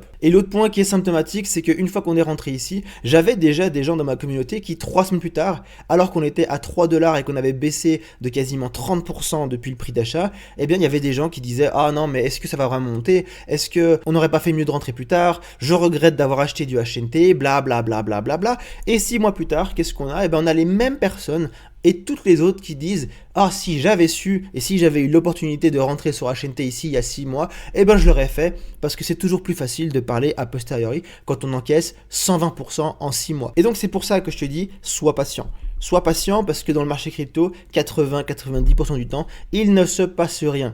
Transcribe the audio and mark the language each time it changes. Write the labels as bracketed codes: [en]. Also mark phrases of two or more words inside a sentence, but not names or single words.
[fr] Et l'autre point qui est symptomatique, c'est qu'une fois qu'on est rentré ici, j'avais déjà des gens dans ma communauté qui 3 semaines plus tard, alors qu'on était à 3 dollars et qu'on avait baissé de quasiment 30% depuis le prix d'achat, il y avait des gens qui disaient ah non mais est-ce que ça va vraiment monter, est-ce qu'on n'aurait pas fait mieux de rentrer plus tard, je regrette d'avoir acheté du HNT, bla bla bla bla bla bla. Et 6 mois plus tard, qu'est-ce qu'on a ? On a les mêmes personnes et toutes les autres qui disent ah si j'avais su et si j'avais eu l'opportunité de rentrer sur HNT ici il y a 6 mois, je l'aurais fait parce que c'est toujours plus facile de parler a posteriori quand on encaisse 120% en 6 mois. Et donc c'est pour ça que je te dis sois patient. Sois patient parce que dans le marché crypto, 80-90% du temps, il ne se passe rien.